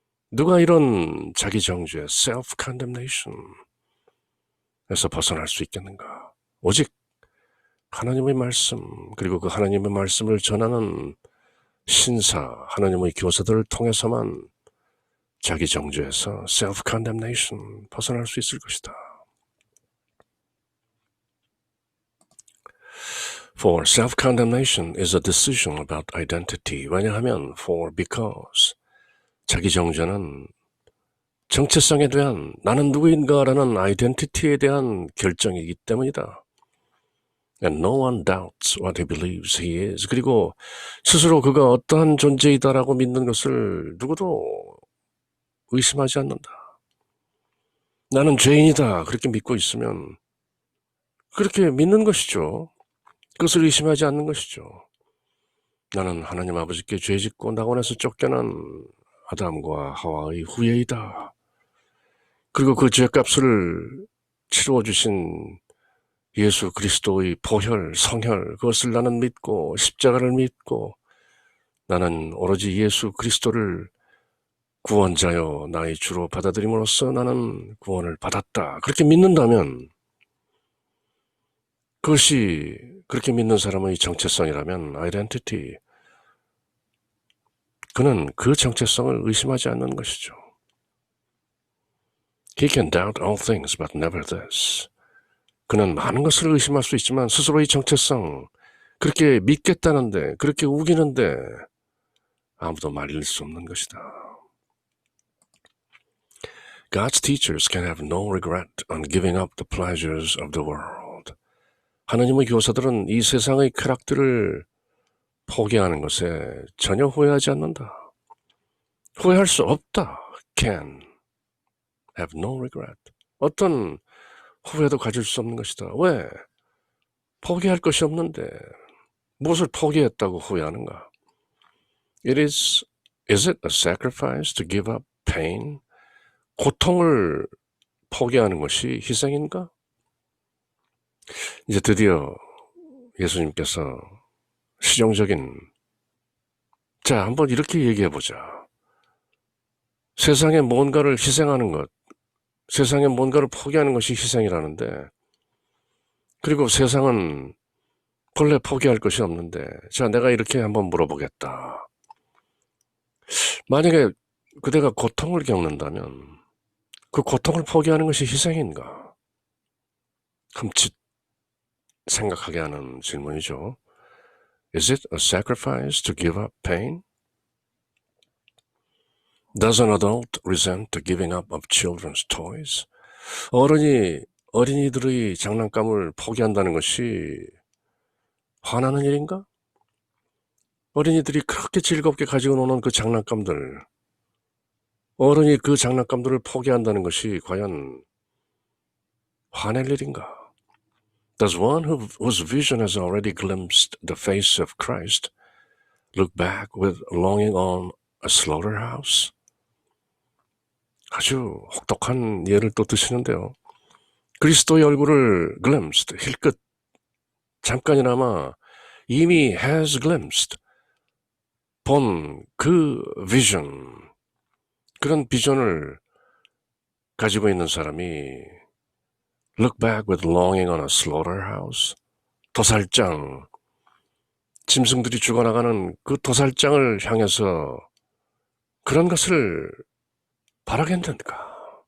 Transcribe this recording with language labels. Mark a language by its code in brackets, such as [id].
[ko] 누가 이런 자기 정죄, self-condemnation에서 벗어날 수 있겠는가? 오직 하나님의 말씀, 그리고 그 하나님의 말씀을 전하는 신사, 하나님의 교사들을 통해서만 자기 정죄에서 self-condemnation 벗어날 수 있을 것이다. [en] For self-condemnation is a decision about identity. [ko] 왜냐하면 [en] because [ko] 자기 정죄는 정체성에 대한 나는 누구인가라는 아이덴티티에 대한 결정이기 때문이다. [en] And no one doubts what he believes he is. [ko] 그리고 스스로 그가 어떠한 존재이다라고 믿는 것을 누구도 의심하지 않는다. 나는 죄인이다. 그렇게 믿고 있으면 그렇게 믿는 것이죠. 그것을 의심하지 않는 것이죠. 나는 하나님 아버지께 죄짓고 낙원에서 쫓겨난 아담과 하와의 후예이다. 그리고 그 죄값을 치루어주신 예수 그리스도의 보혈, 성혈, 그것을 나는 믿고 십자가를 믿고 나는 오로지 예수 그리스도를 구원자여 나의 주로 받아들임으로써 나는 구원을 받았다. 그렇게 믿는다면 그것이 그렇게 믿는 사람의 정체성이라면 아이덴티티, 그는 그 정체성을 의심하지 않는 것이죠. [en] He can doubt all things but never this. [ko] 그는 많은 것을 의심할 수 있지만 스스로의 정체성, 그렇게 믿겠다는데, 그렇게 우기는데 아무도 말릴 수 없는 것이다. [en] God's teachers can have no regret on giving up the pleasures of the world. [ko] 하나님의 교사들은 이 세상의 쾌락들을 포기하는 것에 전혀 후회하지 않는다. 후회할 수 없다. [en] Can have no regret. [ko] 어떤 후회도 가질 수 없는 것이다. 왜? 포기할 것이 없는데 무엇을 포기했다고 후회하는가? [en] Is it a sacrifice to give up pain? [ko] 고통을 포기하는 것이 희생인가? 이제 드디어 예수님께서 실용적인, 자, 한번 이렇게 얘기해보자. 세상에 뭔가를 희생하는 것, 세상에 뭔가를 포기하는 것이 희생이라는데, 그리고 세상은 본래 포기할 것이 없는데, 자, 내가 이렇게 한번 물어보겠다. 만약에 그대가 고통을 겪는다면 그 고통을 포기하는 것이 희생인가? 흠칫 생각하게 하는 질문이죠. [en] Is it a sacrifice to give up pain? Does an adult resent the giving up of children's toys? [ko] 어린이들의 장난감을 포기한다는 것이 화나는 일인가? 어린이들이 그렇게 즐겁게 가지고 노는 그 장난감들, 어른이 그 장난감들을 포기한다는 것이 과연 화낼 일인가? [en] Does one whose vision has already glimpsed the face of Christ look back with longing on a slaughterhouse? [ko] 아주 혹독한 예를 또 드시는데요. 그리스도의 얼굴을 glimpsed, 힐끗, 잠깐이나마 이미 [en] has glimpsed, [ko] 본 그 vision, 그런 비전을 가지고 있는 사람이 [en] look back with longing on a slaughterhouse, [ko] 도살장, 짐승들이 죽어나가는 그 도살장을 향해서 그런 것을 바라겠는가?